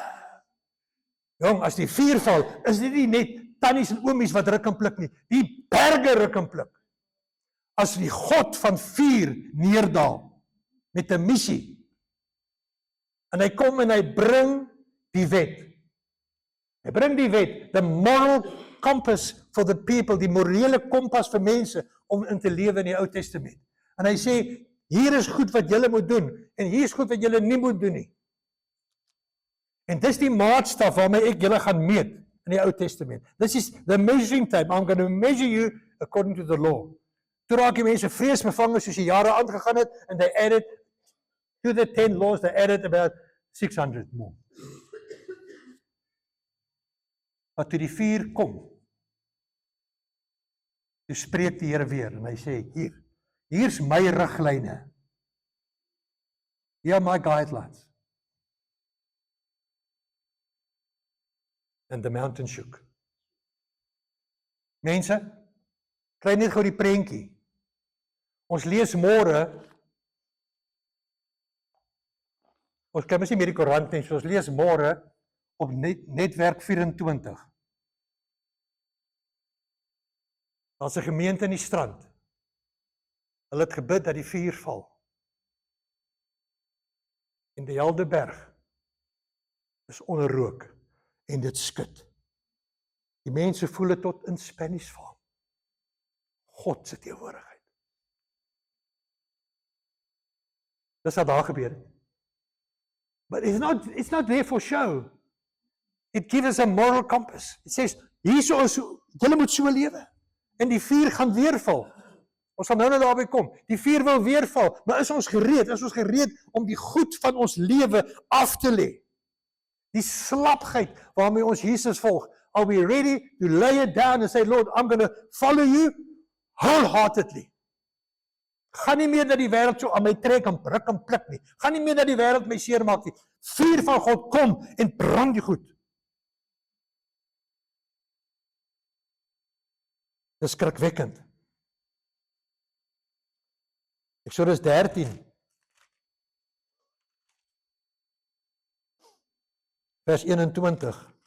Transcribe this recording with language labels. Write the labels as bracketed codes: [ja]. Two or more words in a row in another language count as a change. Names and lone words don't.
[af] Jong, as die vuur val, is dit nie net tannies en oomies wat ruk en pluk nie. Die berge ruk en pluk. As die God van vuur neerdaal met 'n missie. En hy kom en hy bring die wet. Hy bring die wet, [en] the moral compass for the people, [af] die morele kompas vir mense om in te lewe in die Ou Testament. En hy sê, hier is goed wat julle moet doen en hier is goed wat julle nie moet doen nie. En dis die maatstaf waarmee ek julle gaan meet in die Ou Testament. [en] This is the measuring tape. I'm going to measure you according to the law. [af] Toe raak die mense vreesbevange soos die jare aangegaan het [en] and they added to the 10 laws, they added about 600 more. [af] Maar toe die vuur kom, toe spreek die Here weer en hy sê, hier's my riglyne. [en] Here are my guidelines. And the mountain shook. [af] Mense, kry net gou die prentjie. Ons lees môre, ons kan mos nie meer die koerant nie, so ons lees môre op netwerk 24. Daar's 'n gemeente in die strand. Hulle het gebid dat die vuur val. En die hele berg is onder rook en dit skud. Die mense voel dit tot in Spanish vorm. God se teenwoordigheid. Dis wat daar gebeur het. [en] But it's not there for show. It gives us a moral compass. It says, [af] hierso is, julle moet so lewe. En die vuur gaan weer val. Ons gaan nou daarby kom. Die vuur wil weer val, maar is ons gereed? Is ons gereed om die goed van ons lewe af te lê? Die slapheid waarmee ons Jesus volg. [en] Are we ready to lay it down and say, Lord, I'm going to follow you wholeheartedly? [af] Gaan nie meer dat die wêreld so aan my trek en ruk en pluk nie. Gaan nie meer dat die wêreld my seermaak nie. Vuur van God kom en brand die goed. Dis skrikwekkend. Eksodus 13, vers 21.